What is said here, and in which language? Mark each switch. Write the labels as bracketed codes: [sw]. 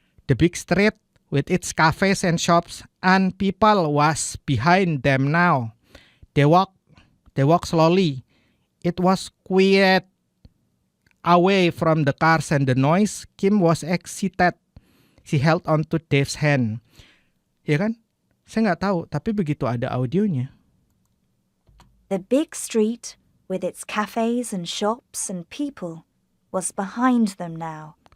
[en] The big street with its cafes and shops and people was behind them now. They walk slowly. It was quiet away from the cars and the noise. Kim was excited. She held on to Dave's hand. [id] Ya kan? Saya nggak tahu, tapi begitu ada audionya. [en] The big street with its cafes and shops and people was behind them now.